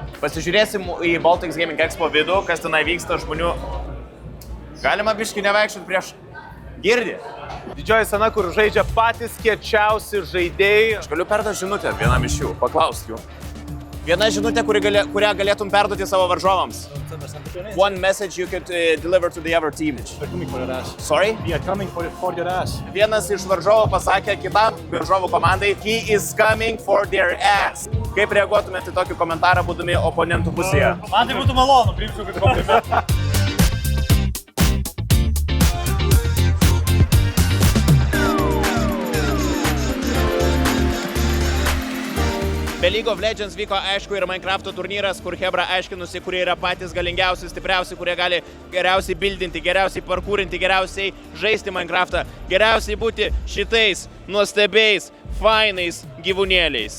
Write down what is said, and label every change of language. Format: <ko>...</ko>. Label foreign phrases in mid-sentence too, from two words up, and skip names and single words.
<lt>Pasižiūrėsim į Baltics Gaming Expo vidų, kas tenai vyksta žmonių. Galima biškį nevaikščiot prieš girdį. Didžioji scena, kur žaidžia patys kiečiausi žaidėjai. Aš galiu perduoti žinutę vienam iš jų, paklausk jų. Viena žinutė, kurią galėtum perduoti savo varžovams.</lt> <en>One message you could deliver to the other team. They're coming for your ass. Sorry? We are coming for your ass.</en> <lt>Vienas iš varžovų pasakė kitam varžovų komandai,</lt> <en>he is coming for their ass.</en> <lt>Kaip reaguotumėte į tokį komentarą, būdami oponentų pusėje? Man tai būtų malonu, priimčiau kaip komplimentą. Be League of Legends vyko aišku ir Minecrafto turnyras, kur Hebra aiškinusi, kurie yra patys galingiausi, stipriausi, kurie gali geriausiai bildinti, geriausiai parkūrinti, geriausiai žaisti Minecraftą, geriausiai būti šitais nuostabiais, fainais gyvūnėliais.</lt>